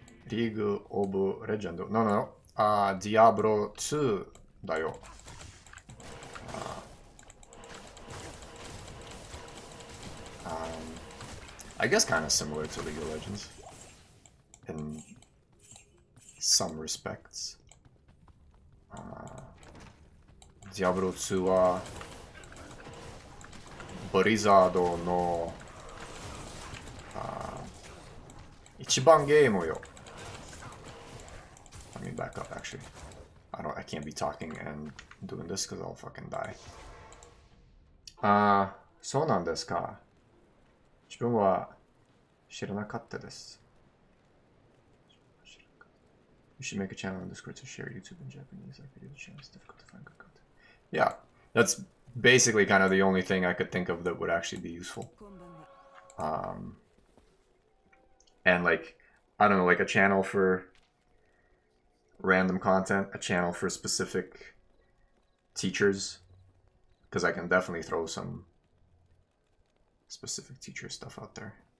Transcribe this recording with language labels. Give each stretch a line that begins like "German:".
English: League of Legends. No. Diablo 2
Japanese: だよ.
English: I guess kind of similar to League of Legends in some respects.
Japanese: ディアブロ2はブリザードの一番ゲームよ。
English: Let me back up actually. I can't be talking and doing this because I'll fucking die.
Japanese: そうなんですか。自分は知らなかったです。
English: You should make a channel on Discord to share YouTube in Japanese. Like video channels, difficult to find good content. Yeah, that's basically kind of the only thing I could think of that would actually be useful. And like, I don't know, like a channel for random content, a channel for specific teachers, because I can definitely throw some specific teacher stuff out there.